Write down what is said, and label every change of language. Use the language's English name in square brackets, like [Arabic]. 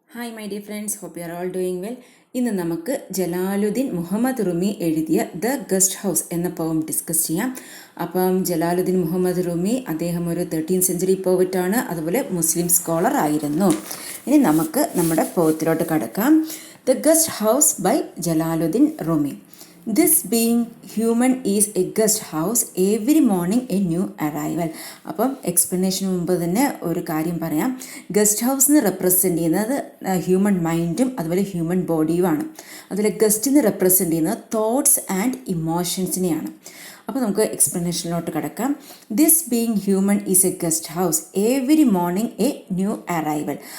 [English] Hi my dear friends, hope you are all doing well. [Malayalam] ഇന്ന് നമുക്ക് ജലാലുദ്ദീൻ മുഹമ്മദ് റുമി എഴുതിയ the guest house എന്ന പോം ഡിസ്കസ് ചെയ്യാം. അപ്പം ജലാലുദ്ദീൻ മുഹമ്മദ് റുമി അദ്ദേഹം ഒരു 13th സെഞ്ച്വറി പോവറ്റാണ്, അതുപോലെ മുസ്ലിം സ്കോളർ ആയിരുന്നു. ഇനി നമുക്ക് നമ്മുടെ പോത്തിലോട്ട് കടക്കാം. [English] The guest house by Jalaluddin Rumi. This being human is a guest house, every morning a new arrival. [Malayalam] അപ്പം എക്സ്പ്ലനേഷന് മുമ്പ് തന്നെ ഒരു കാര്യം പറയാം. ഗസ്റ്റ് ഹൗസ് റെപ്രസെൻ്റ് ചെയ്യുന്നത് ഹ്യൂമൻ മൈൻഡും അതുപോലെ ഹ്യൂമൻ ബോഡിയുമാണ്. അതുപോലെ ഗസ്റ്റിന് റെപ്രസെൻ്റ് ചെയ്യുന്നത് [English] Thoughts and ഇമോഷൻസിനെയാണ്. [Malayalam] അപ്പോൾ നമുക്ക് എക്സ്പ്ലനേഷനിലോട്ട് കിടക്കാം. [English] This being human is a guest house, every morning a new arrival.